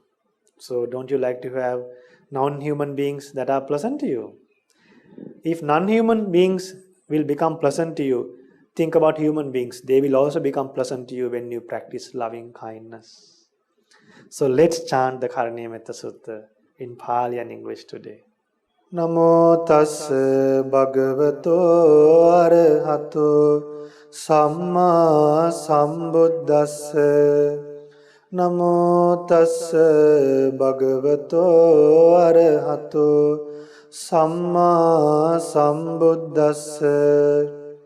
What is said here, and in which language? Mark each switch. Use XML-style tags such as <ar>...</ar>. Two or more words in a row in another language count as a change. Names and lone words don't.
<en>So don't you like to have non-human beings that are pleasant to you? If non-human beings will become pleasant to you, think about human beings. They will also become pleasant to you when you practice loving kindness. So let's chant the Karani Metta Sutta in Pali and English today.</en> <pi>Namo tassa bhagavato arahato samma sambuddhassa. Namo tassa bhagavato arahato samma sambuddhassa.</pi>